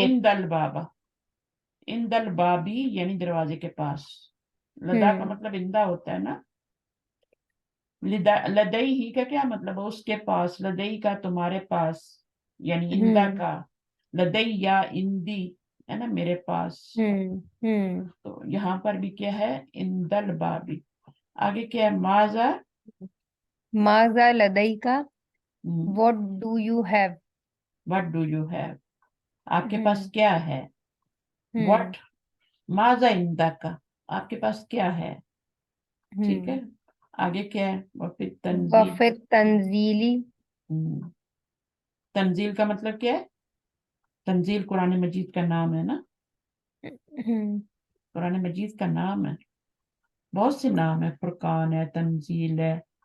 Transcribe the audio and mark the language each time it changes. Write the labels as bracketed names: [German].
[Arabic] ان دل بابا، ان دل بابی [Urdu] یعنی دروازے کے پاس، لدا کا مطلب اندہ ہوتا ہے نا، لدئی ہی کا کیا مطلب ہے؟ اس کے پاس، لدئی کا تمہارے پاس، یعنی اندہ کا، لدئی یا اندی ہے نا میرے پاس، تو یہاں پر بھی کیا ہے؟ اندل بابی۔ آگے کیا ہے؟ ماذا، [Arabic] ماذا لدیکا [English] what do you have what do you have, [Urdu] آپ کے پاس کیا ہے؟ وٹ، [Arabic] ماذا عندک، [Urdu] آپ کے پاس کیا ہے، ٹھیک ہے؟ آگے کیا ہے؟ وفی تنزیل، [Arabic] وفی تنزیلی [Urdu] تنزیل کا مطلب کیا ہے؟ تنزیل قرآن مجید کا نام ہے نا، قرآن مجید کا نام ہے، بہت سے نام ہے، فرقان ہے، تنزیل ہے،